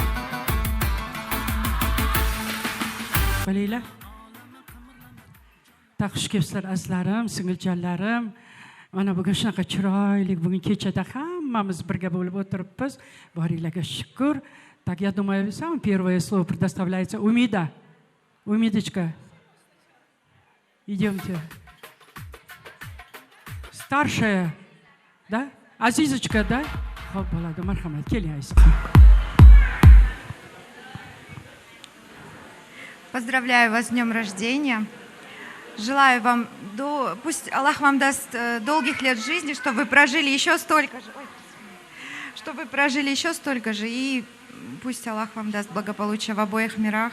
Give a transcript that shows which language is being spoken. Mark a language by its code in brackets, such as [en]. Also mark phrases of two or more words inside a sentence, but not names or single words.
[uz] Bilinglar. xush kelibsizlar azizlarim, singiljonlarim. Mana bugun shunaqa chiroyli, bugun kechada hammamiz birga bo'lib o'tiribmiz. Boringlarga shukr. [ru] Так, я думаю, самое первое слово предоставляется Умида. Умидочка, идемте. Старшая, да? Азизочка, да? Хоп, [uz] bo'ladi, marhamat, keling. [ru] Поздравляю вас с днем рождения. Желаю вам, пусть Аллах вам даст долгих лет жизни, чтобы вы прожили еще столько же. Чтобы вы прожили еще столько же. И пусть Аллах вам даст благополучие в обоих мирах.